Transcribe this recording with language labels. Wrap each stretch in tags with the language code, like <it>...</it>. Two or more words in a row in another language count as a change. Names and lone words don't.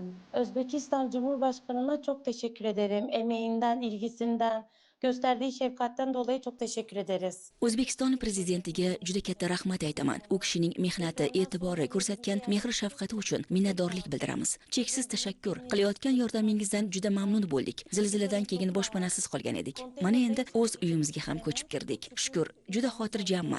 <tr>Özbekistan Cumhurbaşkanı'na çok teşekkür ederim. Emeğinden, ilgisinden, gösterdiği şefkatten dolayı çok teşekkür ederiz.</tr> <uz>O'zbekiston prezidentiga juda katta rahmat aytaman. U kishining mehnati, e'tibori, ko'rsatgan mehr shafqati uchun minnatdorlik bildiramiz. Cheksiz tashakkur. Qilayotgan yordamingizdan juda mamnun bo'ldik. Zilziladan keyin boshpanasiz qolgan edik. Mana endi o'z uyimizga ham ko'chib kirdik. Shukr, juda xotirjamman.</uz>